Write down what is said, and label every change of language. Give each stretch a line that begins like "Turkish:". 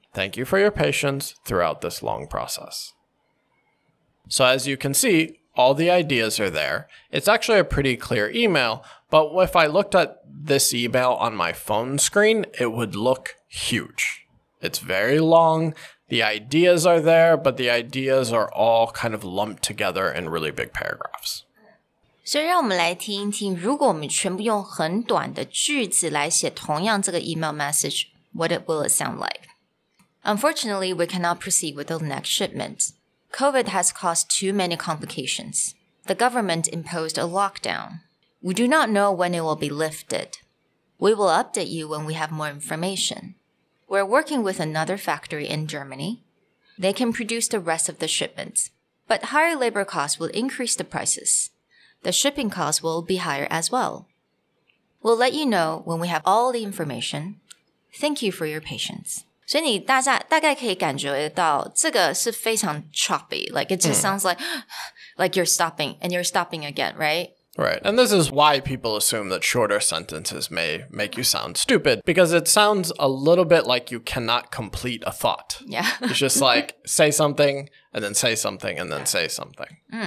English: Thank you for your patience throughout this long process. So as you can see, all the ideas are there. It's actually a pretty clear email, but if I looked at this email on my phone screen, it would look huge. It's very long. The ideas are there, but the ideas are all kind of lumped together in really big paragraphs.
Chinese: 所以让我们来听一听，如果我们全部用很短的句子来写同样这个 email message,
English: what will it sound like? Unfortunately, we cannot proceed with the next shipment. COVID has caused too many complications. The government imposed a lockdown. We do not know when it will be lifted. We will update you when we have more information. We're working with another factory in Germany. They can produce the rest of the shipments, but higher labor costs will increase the prices. The shipping costs will be higher as well. We'll let you know when we have all the information. Thank you for your patience.
Chinese: 所以你大概可以感觉到这个是非常 choppy.
English: Like it just sounds like you're stopping and you're stopping again, right? Right. And this is why people assume that shorter sentences may make you sound stupid, because it sounds a little bit like you cannot complete a thought. Yeah. It's just like say something and then say something and then say something.